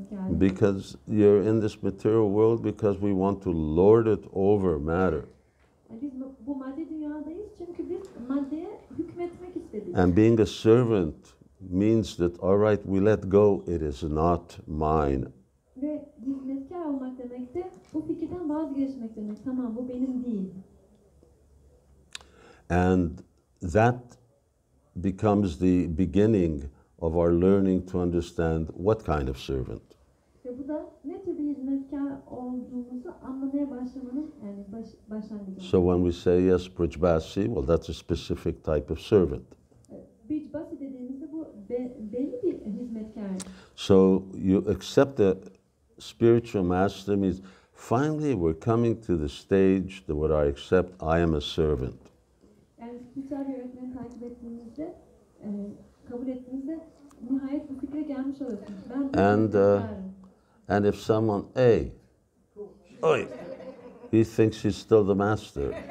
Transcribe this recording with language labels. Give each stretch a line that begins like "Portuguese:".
English: Because you're in this material world because we want to lord it over matter.
Turkish: Yani biz bu maddi dünyadayız çünkü biz maddeye hükmetmek istedik.
English: And being a servant means that, all right, we let go, it is not mine.
Turkish: Ve hizmetkar olmak demek de bu fikirden vazgeçmek demek. Tamam, bu benim değil.
English: And that becomes the beginning of our learning to understand what kind of servant.
Turkish: Ve bu da ne tür bir hizmetkar olduğumuzu anlamaya başlamanın yani başlangıcı.
English: So when we say yes, Brijbasi, well, that's a specific type of servant.
Turkish: Brijbasi dediğimizde bu belli bir hizmetkar.
English: So you accept the spiritual master means finally we're coming to the stage that where I accept I am a servant.
Turkish: Yani spiritüel bir öğretmeni takip ettiğimizde, kabul ettiğimizde nihayet bu fikre gelmiş oluyorsunuz. Ben
English: And if someone, hey, oi, he thinks he's still the master.